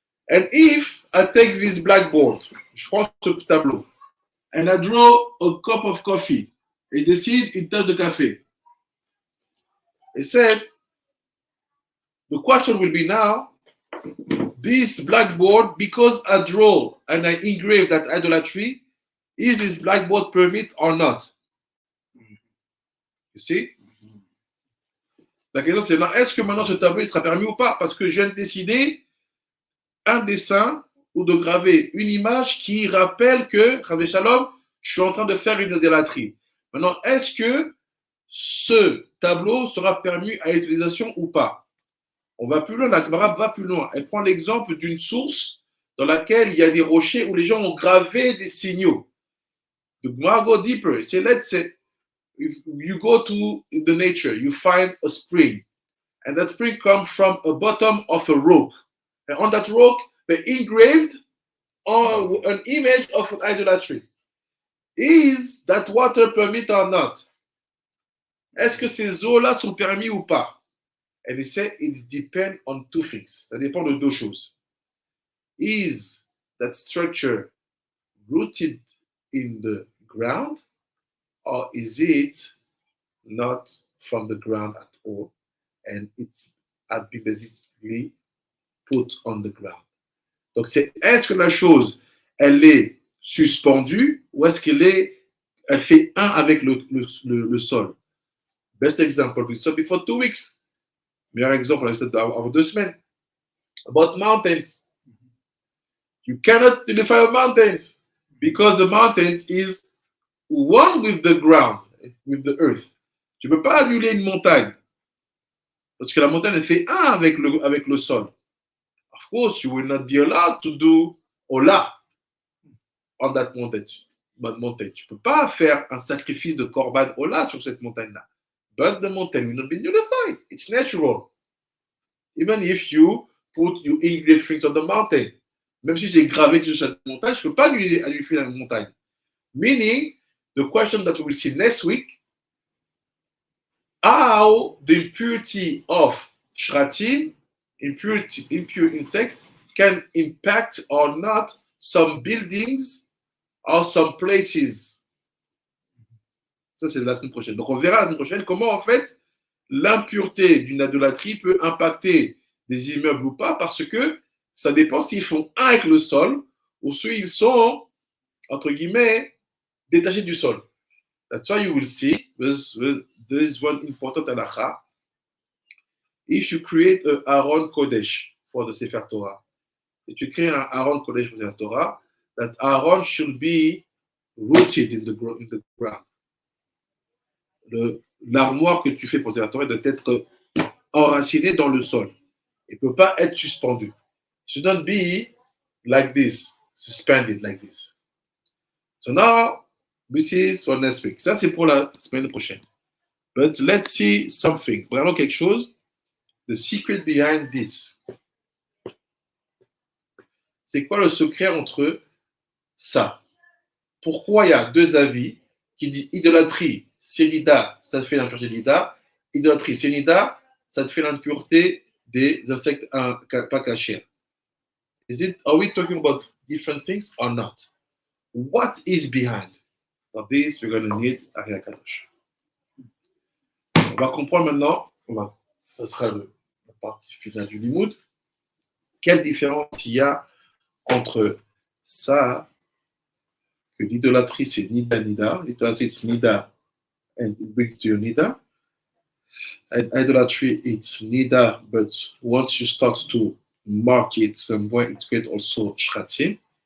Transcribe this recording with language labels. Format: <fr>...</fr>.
<en>And if I take this blackboard,</en> <fr>je prends ce tableau,</fr> <en>and I draw a cup of coffee,</en> <fr>et décide une tasse de café.</fr> <en>It said, the question will be now, this blackboard, because I draw and I engrave that idolatry, is this blackboard permit or not? You see?</en> <fr>La question c'est, est-ce que maintenant ce tableau il sera permis ou pas? Parce que je viens de décider un dessin ou de graver une image qui rappelle que, Chave Shalom, je suis en train de faire une idolâtrie. Maintenant, est-ce que ce tableau sera permis à l'utilisation ou pas? On va plus loin, la Gemara va plus loin. Elle prend l'exemple d'une source dans laquelle il y a des rochers où les gens ont gravé des signaux.</fr> <en>The Gemara go deeper. So let's say you go to the nature, you find a spring, and that spring comes from a bottom of a rock. And on that rock, they engraved an image of an idolatry. Is that water permit or not?</en> <fr>Est-ce que ces eaux-là sont permis ou pas?</fr> <en>And he said it depends on two things.</en> <fr>Ça dépend de deux choses.</fr> <en>Is that structure rooted in the ground, or is it not from the ground at all, and it's has been basically put on the ground?</en> <fr>Donc c'est, est-ce que la chose elle est suspendue ou est-ce elle fait un avec le sol?</fr> <en>Best example, we saw before 2 weeks.</en> <fr>Meilleur exemple, on a fait avant 2 semaines.</fr> <en>About mountains. You cannot unify mountains because the mountains is one with the ground, with the earth.</en> <fr>Tu ne peux pas annuler une montagne parce que la montagne elle fait un avec le sol.</fr> <en>Of course, you will not be allowed to do Ola on that mountain.</en> <fr>Tu ne peux pas faire un sacrifice de Korban Ola sur cette montagne-là.</fr> <en>But the mountain will not be unified. It's natural. Even if you engrave things on the mountain.</en> <fr>Même si c'est gravé sur cette montagne, je ne peux pas unifier la montagne.</fr> <en>Meaning, the question that we will see next week, how the impurity of shratim, impure insect, can impact or not some buildings or some places.</en> <fr>Ça, c'est la semaine prochaine. Donc, on verra la semaine prochaine comment, en fait, l'impureté d'une idolâtrie peut impacter des immeubles ou pas, parce que ça dépend s'ils font un avec le sol ou s'ils sont, entre guillemets, détachés du sol.</fr> <en>That's why you will see, there is one important halakha. If you create an Aaron Kodesh for the Sefer Torah, if you create an Aaron Kodesh for the Sefer Torah, that Aaron should be rooted in the ground.</en> <fr>L'armoire que tu fais pour Sefer Torah doit être enraciné dans le sol. Il ne peut pas être suspendu.</fr> <en>It should not be like this, suspended like this. So now, this is for next week.</en> <fr>Ça, c'est pour la semaine prochaine.</fr> <en>But let's see something.</en> <fr>Regardons quelque chose.</fr> <en>The secret behind this.</en> <fr>C'est quoi le secret entre ça? pourquoi il y a deux avis qui disent idolâtrie, c'est nida, ça te fait l'impureté de nida, idolâtrie, c'est nida, ça te fait l'impureté des insectes pas cachés.</fr> <en>Are we talking about different things or not? What is behind? For this, we're going to need Ari Kadosh.</en> <fr>On va comprendre maintenant, ce sera la partie finale du Limoud, quelle différence il y a entre ça, que l'idolâtrie c'est nida nida, l'idolâtrie c'est nida</fr> <en>and it brings to your nida, and idolatry it's nida, but once you start to mark it somewhere, it creates also shratim.</en>